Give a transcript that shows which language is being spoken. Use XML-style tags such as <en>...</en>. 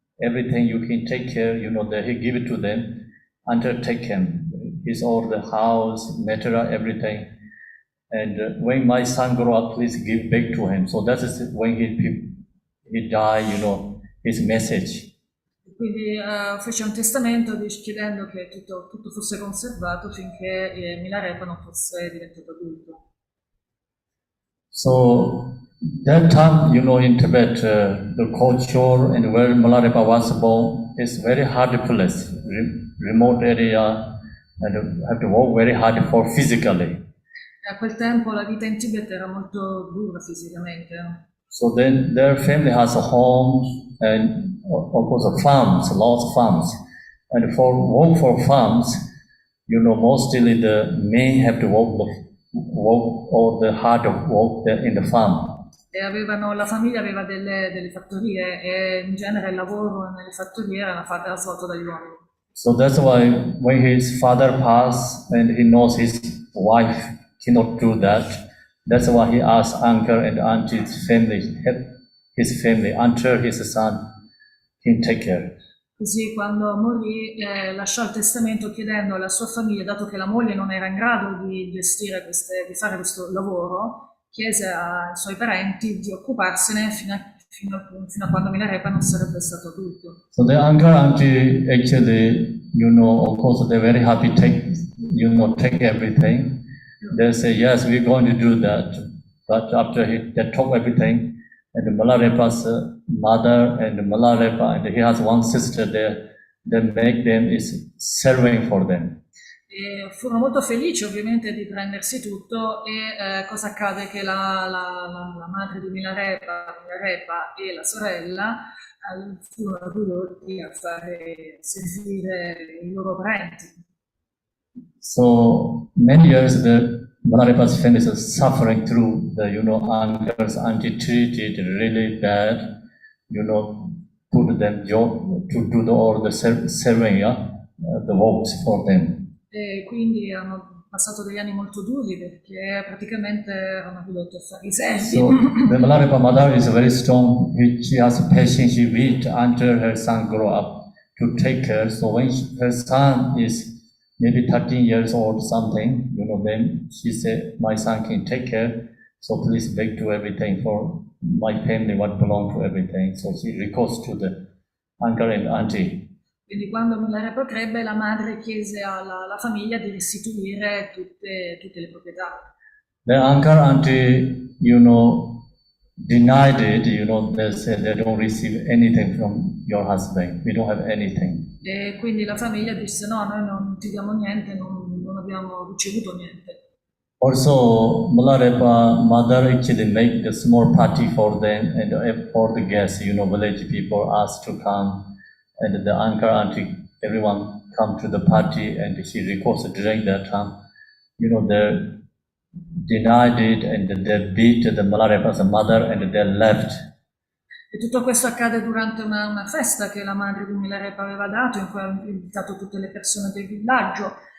<en>Everything you can take care, that he give it to them. Until take him. His all the house, material, everything. And when my son grow up, please give back to him. So that is when he die, his message.</en> <it>Quindi fece un testamento chiedendo che tutto fosse conservato finché Milarepa non fosse diventato adulto.</it> <en>So that time, in Tibet, the culture and where Milarepa was born is very hard place, remote area, and have to work very hard for physically.</en> <it>A quel tempo la vita in Tibet era molto dura fisicamente.</it> <en>So then their family has a home and of course farms, lots of farms. And for work for farms, mostly the men have to work or the hard work in the farm.</en> <it>E la famiglia aveva delle fattorie e in genere il lavoro nelle fattorie era svolto dagli uomini.</it> <en>So that's why when his father passed and he knows his wife cannot do that, that's why he asked uncle and auntie's family, help his family until his son can take care.</en> <it>Così quando morì lasciò il testamento chiedendo alla sua famiglia, dato che la moglie non era in grado di gestire di fare questo lavoro, chiese ai suoi parenti di occuparsene fino a quando Milarepa non sarebbe stato adulto.</it> <en>So the uncle and auntie actually, of course they're very happy take everything. They say, yes, we're going to do that. But after they took everything, and Milarepa's mother and Milarepa, and he has one sister there, they make them is serving for them.</en> <it>E furono molto felici ovviamente di prendersi tutto e cosa accade che la madre di Milarepa e la sorella furono ridotti a fare servire i loro parenti.</it> <en>So many years the Malarepa's family is suffering through the uncles, auntie treated really bad, put them job to do all the serving, the works for them.</en> <it>E quindi hanno passato degli anni molto duri perché praticamente erano ridotti a fare i servi.</it> <en>So the Malarepa mother is very strong. She has patience. She waits until her son grow up to take care. So when her son is maybe 13 years old, something, then she said, "My son can take care. So please beg to everything for my family, what belong to everything." So she recourse to the uncle and auntie.</en> <it>Quindi quando Milarepa crebbe, la madre chiese alla famiglia di restituire tutte le proprietà.</it> <en>The uncle auntie, denied it. They said they don't receive anything from your husband. We don't have anything.</en> <it>E quindi la famiglia disse no, noi non ti diamo niente, non abbiamo ricevuto niente.</it> <en>Also, Malarepa mother actually make the small party for them and for the guests. Village people asked to come, and the uncle, auntie, everyone come to the party, and she requested during that time. They denied it, and they beat the Malarepa's mother, and they left.</en> <it>E tutto questo accade durante una festa che la madre di Milarepa aveva dato, in cui aveva invitato tutte le persone del villaggio.</it>